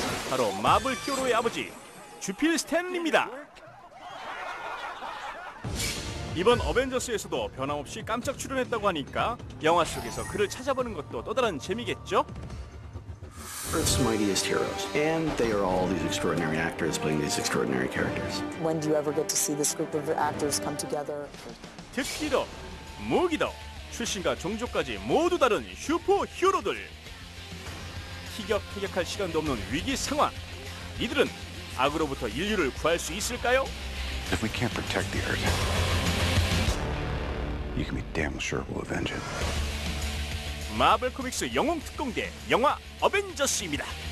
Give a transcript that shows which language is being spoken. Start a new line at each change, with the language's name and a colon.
Korean: 바로 마블 히어로의 아버지 주필 스탠리입니다. 이번 어벤져스에서도 변함없이 깜짝 출연했다고 하니까 영화 속에서 그를 찾아보는 것도 또 다른 재미겠죠?
English: Earth's mightiest heroes, and they are all these extraordinary actors playing these extraordinary characters. When do you ever get to see this group of actors come together?
Korean: 특기도, 무기도, 출신과 종족까지 모두 다른 슈퍼 히어로들. 티격태격할 시간도 없는 위기 상황. 이들은 악으로부터 인류를 구할 수 있을까요?
English: If we can't protect the Earth, you can be damn sure we'll avenge it.
Korean: 마블 코믹스 영웅 특공대 영화 어벤져스입니다.